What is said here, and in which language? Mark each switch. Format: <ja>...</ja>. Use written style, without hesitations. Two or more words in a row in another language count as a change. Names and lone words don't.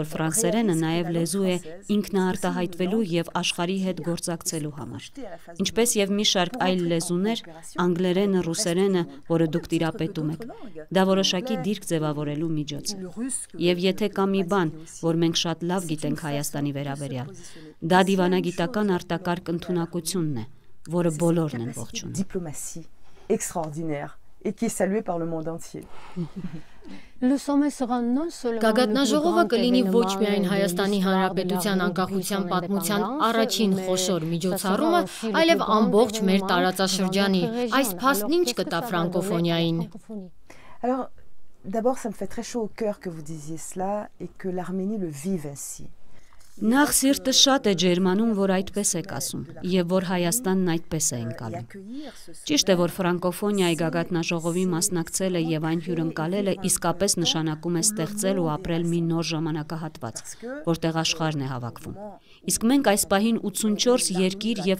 <hy>ֆրանսերենը նաև լեզու է ինքնաարտահայտվելու եւ աշխարհի հետ գործակցելու համար։ Ինչպես եւ մի շարք այլ լեզուներ, անգլերենը, ռուսերենը, որը դուք տիրապետում եք, դա որոշակի դիրք ձևավորելու միջոց է։ Եվ եթե կա մի բան, որ մենք շատ լավ գիտենք Հայաստանի վերաբերյալ, դա դիվանագիտական արտակարգ ընդունակությունն է, որը բոլորն են ողջունում։</hy> <fr>Et qui est salué par le monde entier.</fr> <hy>Գագաթնաժողովը կլինի ոչ միայն Հայաստանի Հանրապետության անկախության պատմության առաջին խոշոր միջոցառումը, այլև ամբողջ մեր տարածաշրջանի։ Այս փաստն ինչ կտա ֆրանկոֆոնիային։</hy> <fr>Alors, d'abord, ça me fait très chaud au cœur que vous disiez cela et que l'Arménie le vive ainsi.</fr> <hy>Նախ սիրտը շատ է ջերմանում, որ այդպես եք ասում, եւ որ Հայաստանն այդպես է ընկալում։ Ճիշտ է, որ ֆրանկոֆոնիայի գագաթնաժողովի մասնակցելը եւ այն հյուրընկալելը իսկապես նշանակում է ստեղծել ու ապրել մի նոր ժամանակահատված, որտեղ աշխարհն է հավաքվում։ Իսկ մենք այս պահին 84 երկիր եւ</hy>